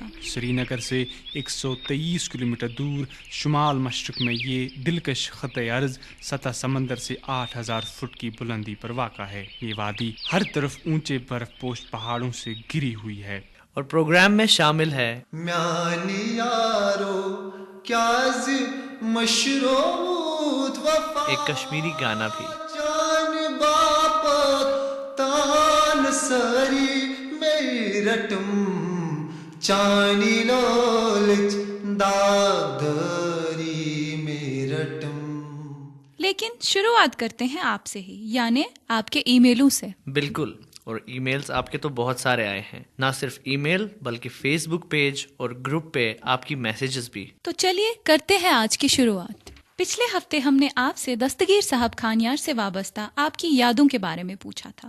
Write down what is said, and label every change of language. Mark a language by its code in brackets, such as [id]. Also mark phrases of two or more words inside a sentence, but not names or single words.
[hi] श्रीनगर से 123 किलोमीटर दूर शुमाल मशरक में ये दिलकश खत अर्ज सतह समंदर से 8000 फुट की बुलंदी पर वाक़ा है। ये वादी हर तरफ ऊंचे बर्फ पोश पहाड़ों से घिरी हुई है। और प्रोग्राम में शामिल है [ks] म्यानी यारो क्या मशरूत वफा, [hi] एक कश्मीरी गाना भी। [ks] जान बापत तान सरी मेरटम चानी लोलच दागदरी मेरटम। [hi] लेकिन शुरुआत करते हैं आपसे ही, यानी आपके ईमेलों से। बिल्कुल, और ईमेल्स आपके तो बहुत सारे आए हैं। ना सिर्फ ईमेल बल्कि फेसबुक पेज और ग्रुप पे आपकी मैसेजेस भी। तो चलिए करते हैं आज की शुरुआत। पिछले हफ्ते हमने आपसे दस्तगीर साहब खानियार से वाबस्ता आपकी यादों के बारे में पूछा था।